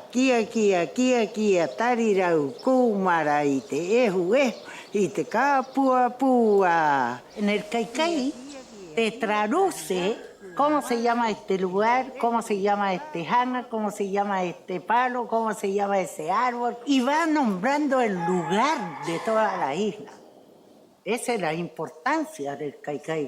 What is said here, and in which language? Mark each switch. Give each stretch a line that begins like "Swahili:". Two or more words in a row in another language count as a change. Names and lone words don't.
Rapanui: Kia tarirau kumara i te ehu i te pua.
Spanish: En el Caicai te traduce cómo se llama este lugar, cómo se llama este jana, cómo se llama este palo, cómo se llama ese árbol, y va nombrando el lugar de toda la isla. Esa es la importancia del Caicai.